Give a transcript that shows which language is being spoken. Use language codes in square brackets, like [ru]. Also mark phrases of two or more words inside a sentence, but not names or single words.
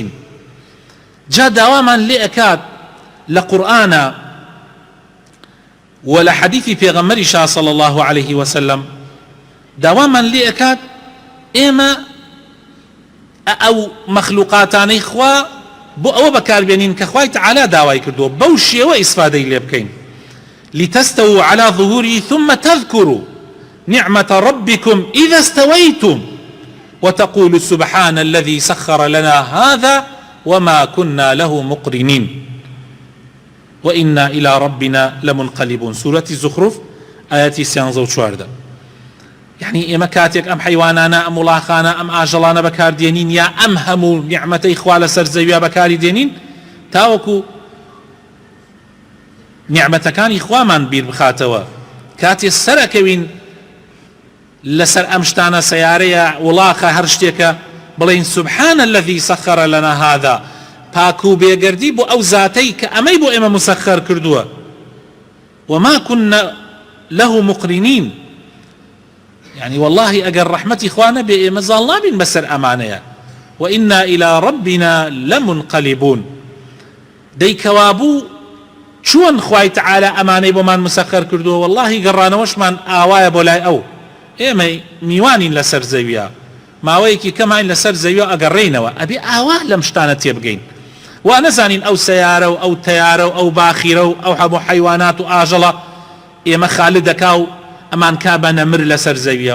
[ckb] جا داوامان لێ ئەکات لە قورئانە و لە حەدیثی پێغەمبەریشا [ar] صلی الله عليه وسلم، [ckb] داوامان لێ ئەکات ئێمە ئەو مەخلوقاتانەی خوا بۆ ئەوە بەکاربێنین کە خوای تعالی داوای کردووە، بەو شێوە ئیسفادەی لێ بکەین. [ar] لتستووا على ظهوره ثم تذكروا نعمة ربكم إذا استويتم وتقولوا سبحان الذي سخر لنا هذا وما كنا له مقرنين وإنا إلى ربنا لمنقلبون. سورة الزخرف آياتي 34. [ckb] يعني ئێمە کاتێک ئەم حەیوانانە، ئەم وڵاخانە، ئەم ئاژەڵانە بەکاردێنین یا ئەم هەموو نیعمەتەی خوا لەسەر زەویە بەکاری دێنین، تاوەکو نیعمەتەکانی خوامان بیر بخاتەوە. کاتێ سەرەکەوین لەسەر ئەم شتانە، سەیارەیە، وڵاخە، هەر شتێکە، بڵێین [ar] سبحان الذي سخر لنا هذا، [ckb] پاک و بێگەردی بۆ ئەو زاتەی کە ئەمەی بۆ ئێمە مسەخەر کردووە، [ar] وما كنا له مقرنين. [ckb] يعني والله ئەگەر ڕەحمەتی خوا نەبێ ئێمە زاڵ نابین بەسەر ئەمانەیە. [ar] وإنا إلى ربنا لمنقلبون. [ckb] دەیکەوابوو چۆن خوای تعالی ئەمانەی بۆمان مسەخەر کردووە، والله گەڕانەوەشمان ئاوایە بۆ لای ئەو. ئێمە میوانین لەسەر زەویە، ماوەیەکی کەمان لەسەر زەویە ئەگەڕێینەوە، ئەبێ ئاوا لەم شتانە تێبگەین، وا نەزانین ئەو سەیارە و ئەو تەیارە و ئەو باخیرە و ئەو هەموو حەیوانات و ئاژەڵە ئێمە خالد دەکا و ئەمان کابە نەمر لەسەر زەویە.